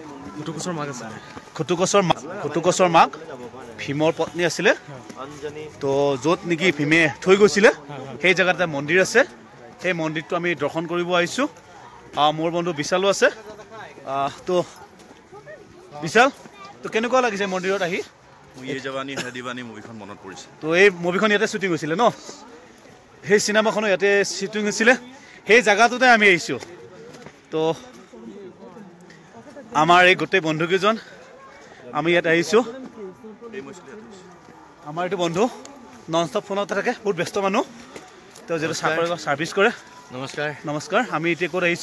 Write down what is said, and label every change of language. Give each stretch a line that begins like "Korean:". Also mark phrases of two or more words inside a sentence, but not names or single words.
Assamese: খুটুকছৰ মাক ভীমৰ পত্নী আছিল তো য'ত নেকি ভীমে থৈ গৈছিল সেই জায়গাত এটা মন্দিৰ আছে সেই মন্দিৰটো আমি দৰ্শন কৰিব আহিছো মোৰ বন্ধু বিশালো আছে তো বিশাল তো কেনেকুৱা লাগিছে মন্দিৰত আহি ये जवानी है दीवानी মুভিখন মনত পৰিছে তো এই মুভিখন ইয়াতে শুটিং হৈছিল ন সেই সিনেমাখনো ইয়াতে শুটিং হৈছিল সেই জায়গাটোতে আমি আহিছো তো আমাৰ এই গোটেই বন্ধুকেইজন আমি ইয়াত আহিছো আমাৰ এইটো বন্ধু
English: non stop
Assamese: ফোনত থাকে বহুত ব্যস্ত মানুহ তো যেটো সার্ভিস কৰে নমস্কাৰ আমি এতিয়া ক'ত আহিছো